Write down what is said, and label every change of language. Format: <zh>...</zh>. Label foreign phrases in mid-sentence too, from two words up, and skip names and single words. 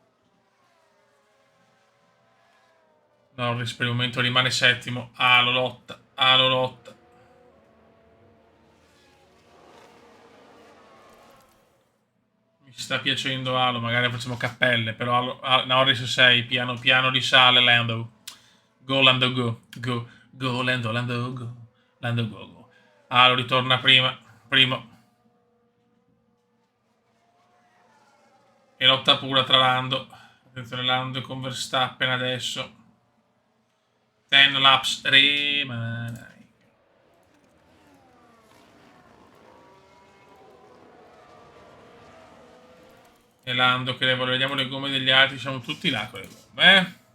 <it>Norris per il momento rimane settimo. Alo lotta, alo lotta. Mi sta piacendo Alo, magari facciamo cappelle, però Norris 6, piano piano risale Lando.</it> <en>Go Lando, go, go, go Lando, Lando, go. Lando, go, go.</en> <it>Alo ritorna primo. E lotta pura tra Lando. Attenzione Lando con Verstappen adesso. 10 laps rimane. E Lando che vediamo le gomme degli altri, siamo tutti là con le gomme.</it>